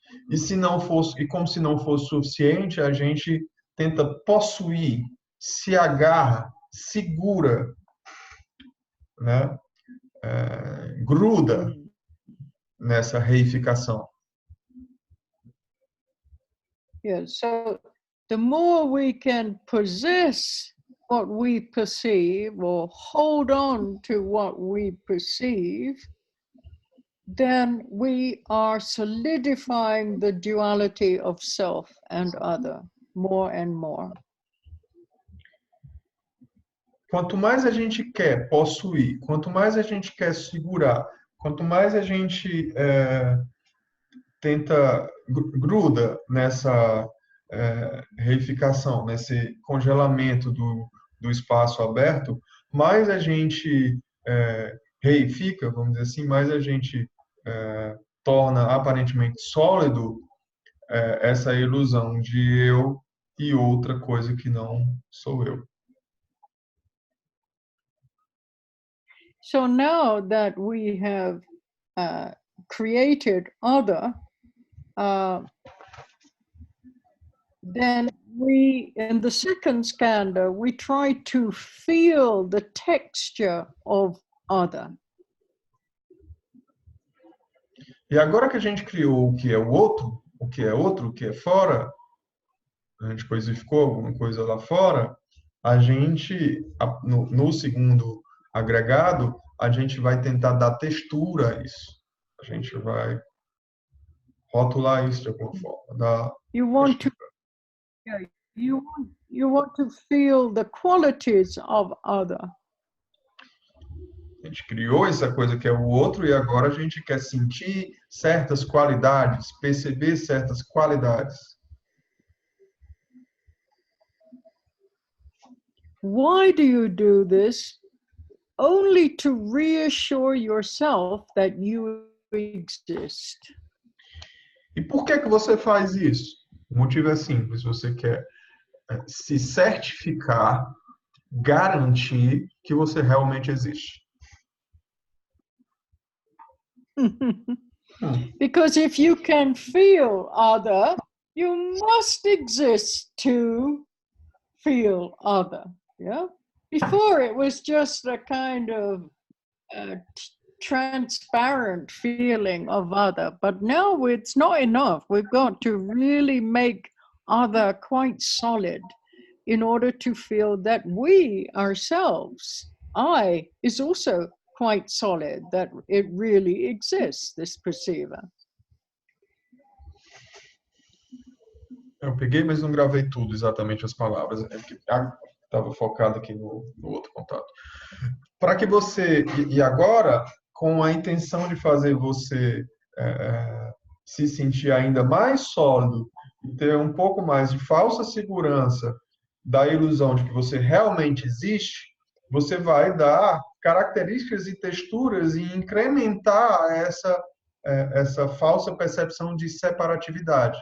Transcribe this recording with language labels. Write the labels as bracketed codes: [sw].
[pt] E se não fosse, e como se não fosse suficiente, a gente tenta possuir, se agarra, segura, né? Gruda nessa reificação. [en] Yeah, so the more we can possess what we perceive or hold on to what we perceive, then we are solidifying the duality of self and other more and more. [pt] Quanto mais a gente quer possuir, quanto mais a gente quer segurar, quanto mais a gente tenta, gruda nessa reificação, nesse congelamento do espaço aberto, mais a gente reifica, vamos dizer assim, mais a gente torna aparentemente sólido essa ilusão de eu e outra coisa que não sou eu. [en] So now that we have created other, then we, in the second skandha, we try to feel the texture of other. [pt] E agora que a gente criou o que é o outro, o que é outro, o que é fora, a gente coisificou alguma coisa lá fora, a gente, no segundo agregado, a gente vai tentar dar textura a isso. A gente vai rotular isso de alguma forma. Dar [en] You want to, yeah, you want to feel the qualities of other. [pt] A gente criou essa coisa que é o outro e agora a gente quer sentir certas qualidades, perceber certas qualidades. [en] Why do you do this? Only to reassure yourself that you exist. [pt] E por que você faz isso? O motivo é simples, você quer se certificar, garantir que você realmente existe. [en] Because if you can feel other, you must exist to feel other. Yeah. Before it was just a kind of transparent feeling of other, but now it's not enough. We've got to really make other quite solid in order to feel that we ourselves, I, is also quite solid, that it really exists, this perceiver. [pt] Eu peguei, mas não gravei tudo, exatamente as palavras. Estava focado aqui no outro contato. Para que você... E agora, com a intenção de fazer você se sentir ainda mais sólido e ter um pouco mais de falsa segurança da ilusão de que você realmente existe, você vai dar características e texturas e incrementar essa falsa percepção de separatividade.